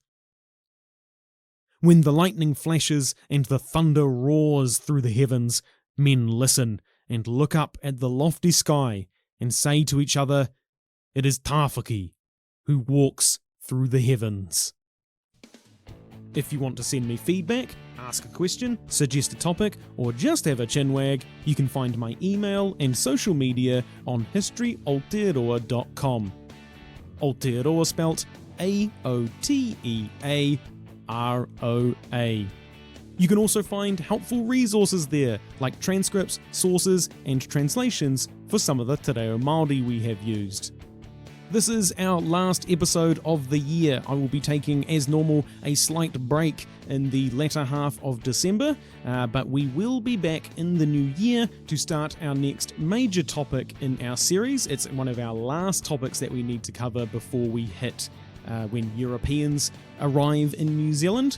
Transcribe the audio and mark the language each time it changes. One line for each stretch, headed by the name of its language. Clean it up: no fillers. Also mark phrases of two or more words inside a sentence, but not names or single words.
English: When the lightning flashes and the thunder roars through the heavens, men listen and look up at the lofty sky and say to each other, "It is Tāwhaki who walks through the heavens." If you want to send me feedback, ask a question, suggest a topic, or just have a chinwag, you can find my email and social media on historyaotearoa.com. Aotearoa spelt Aotearoa. You can also find helpful resources there, like transcripts, sources, and translations for some of the te reo Māori we have used. This is our last episode of the year. I will be taking, as normal, a slight break in the latter half of December, but we will be back in the new year to start our next major topic in our series. It's one of our last topics that we need to cover before we hit when Europeans arrive in New Zealand.